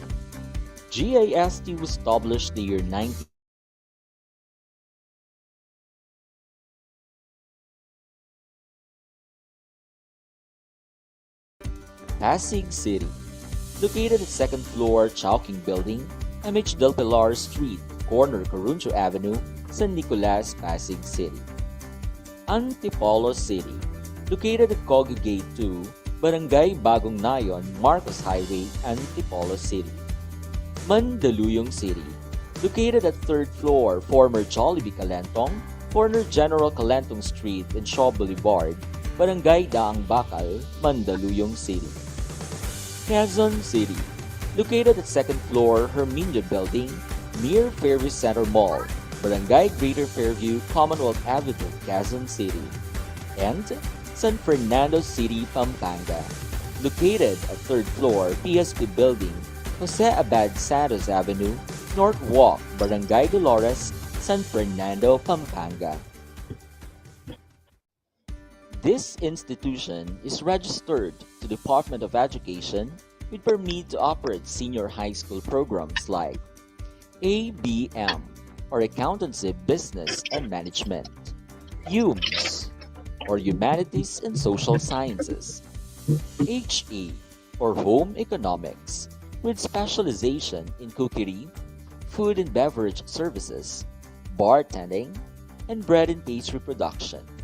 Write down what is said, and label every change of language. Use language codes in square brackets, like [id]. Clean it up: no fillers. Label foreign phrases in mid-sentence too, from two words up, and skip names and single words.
[en] GIST was established the year 19. Pasig City. Located at 2nd floor Chowking Building, MH Del Pilar Street, corner Coruncho Avenue, San Nicolas, Pasig City. Antipolo City. Located at Cogue Gate 2, Barangay Bagong Nayon, Marcos Highway, Antipolo City. Mandaluyong City. Located at 3rd floor former Jollibee Calentong, corner General Calentong Street and Shaw Boulevard, Barangay Daang Bakal, Mandaluyong City. Quezon City. Located at 2nd floor Herminia Building, near Fairview Center Mall, Barangay Greater Fairview, Commonwealth Avenue, Quezon City. And San Fernando City, Pampanga. Located at 3rd floor PSP Building, Jose Abad Santos Avenue, North Walk, Barangay Dolores, San Fernando, Pampanga. This institution is registered to the Department of Education with permit to operate senior high school programs like ABM, or Accountancy, Business and Management, HUMS, or Humanities and Social Sciences, HE, or Home Economics, with specialization in cookery, food and beverage services, bartending, and bread and pastry production.